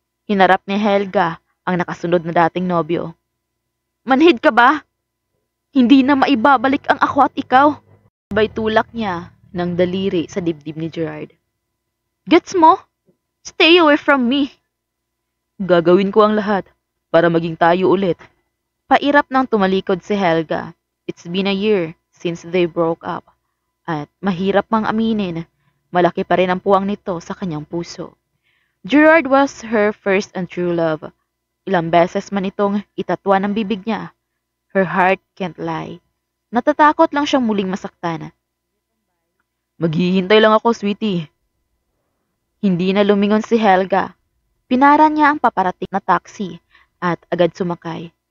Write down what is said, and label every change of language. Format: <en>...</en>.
<tl>Hinarap ni Helga ang nakasunod na dating nobyo. Manhid ka ba? Hindi na maibabalik ang ako at ikaw. Sabay tulak niya ng daliri sa dibdib ni Gerard. Gets mo?</tl> <en>Stay away from me.</en> <tl>Gagawin ko ang lahat para maging tayo ulit. Pairap nang tumalikod si Helga.</tl> <en>It's been a year since they broke up.</en> <tl>At mahirap mang aminin, malaki pa rin ang puwang nito sa kanyang puso.</tl> <en>Gerard was her first and true love.</en> <tl>Ilang beses man itong itatwa ng bibig niya.</tl> <en>Her heart can't lie.</en> <tl>Natatakot lang siyang muling masaktan. Maghihintay lang ako, sweetie. Hindi na lumingon si Helga. Pinara niya ang paparating na taxi at agad sumakay.</tl>